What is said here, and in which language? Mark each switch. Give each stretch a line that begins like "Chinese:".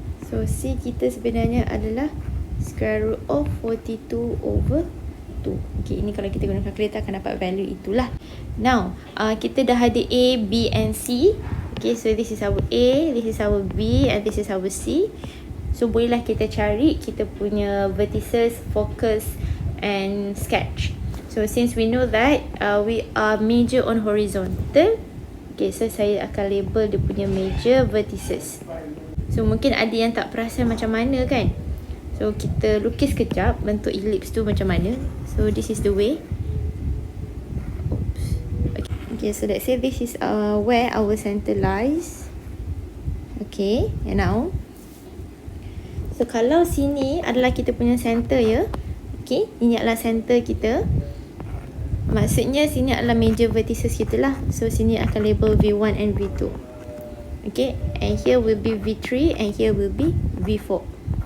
Malay: So c kita sebenarnya adalah
English: square root of
Malay: 42/2. Okay, ini kalau kita guna calculator akan dapat value itulah. Now, kita dah ada a, b and c.
English: Okay, so this is our a, this is our b and this is our c.
Malay: So bolehlah kita cari kita punya
English: vertices, focus and sketch. So since we know that we are major on horizontal, okay, so
Malay: saya akan label dia punya major vertices. So mungkin ada yang tak perasan macam mana kan. So kita lukis kejap bentuk ellipse tu macam mana.
English: So this is the way.
Malay: Oops.
English: Okay, so let's say this is where our center lies. Okay, and now,
Malay: so kalau sini adalah kita punya center ya. Okay, ini adalah center kita. Maksudnya sini adalah major vertices kita lah. So sini akan label V1 and V2.
English: Okay, and here will be V3 and here will be V4.